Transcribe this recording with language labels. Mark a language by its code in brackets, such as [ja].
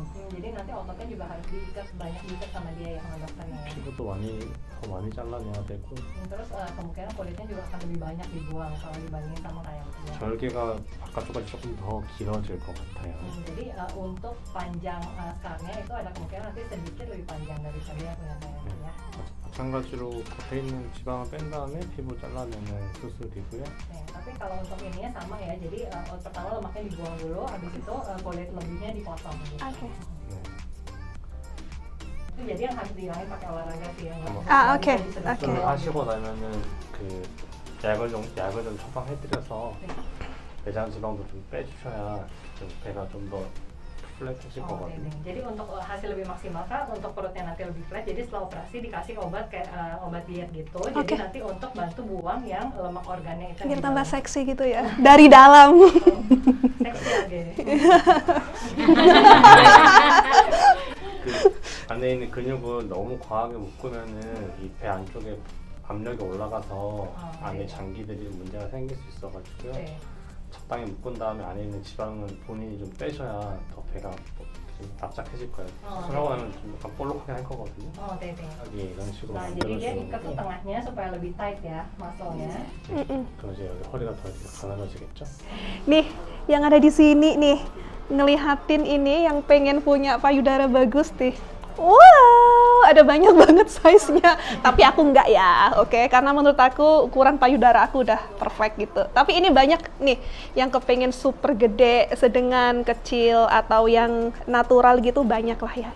[id] Jadi nanti ototnya juga harus diikat, banyak diikat sama dia ya, sama dokternya ya. [ko] 피부도 더 많이 잘라내야 되고 [id] Terus kemungkinan kulitnya juga akan lebih banyak dibuang kalau dibandingin sama kayak dia. [ko] 절개가 바깥쪽까지 조금 더 길어질 것 같아요. [id] Jadi untuk panjang scarnya itu ada kemungkinan nanti sedikit lebih panjang dari tadi yang kelihatannya ya. [ko] 마찬가지로 겉에 있는 지방을 뺀 다음에 피부 잘라내는 수술이고요. [id] Nah, tapi kalau untuk ininya sama ya, jadi pertama lemaknya dibuang dulu, habis itu kulit lebihnya dipotong. Gitu. [en] Okay. [ko] 네. [id] Itu jadi yang harus dihilangin pakai olahraga sih yang [en] Okay. [ko] 수술을 [en] Okay. [ko] 하시고 나면은 그 약을 좀 처방해드려서 내장 지방도 좀 빼주셔야 좀 배가 좀 더 플랫해질 거거든요. [id] Jadi untuk hasil lebih maksimal kan, untuk perutnya nanti lebih flat, jadi setelah operasi dikasih obat kayak obat diet gitu. Jadi [en] Okay. [id] nanti untuk bantu buang yang lemak organnya itu. Biar yang tambah di dalam. seksi gitu ya. Dari dalam. Seksi aja. [ko] 그 안에 있는 근육을 너무 과하게 묶으면은 이 배 안쪽에 압력이 올라가서 안에 네. 장기들이 문제가 생길 수 있어가지고요. 네. 적당히 묶은 다음에 안에 있는 지방은 본인이 좀 빼셔야 더 배가 좀 납작해질 거예요. 수술하고 나면 좀 약간 볼록하게 할 거거든요. 네네. 여기 이런 식으로 [id] Nah, jadi dia [ko] 만들어주는 [id] ikat tuh [ko] 거고 [id] tengahnya supaya lebih tight ya, muscle-nya. [ko] 그럼 이제 여기 허리가 더 이렇게 가늘어지겠죠? [id] Nih, yang ada di sini nih, ngelihatin ini yang pengen punya payudara bagus nih. Wow, ada banyak banget size-nya. Tapi aku enggak ya, oke? Karena menurut aku ukuran payudara aku udah perfect gitu. Tapi ini banyak nih yang kepengen super gede, sedang, kecil, atau yang natural gitu, banyak lah ya.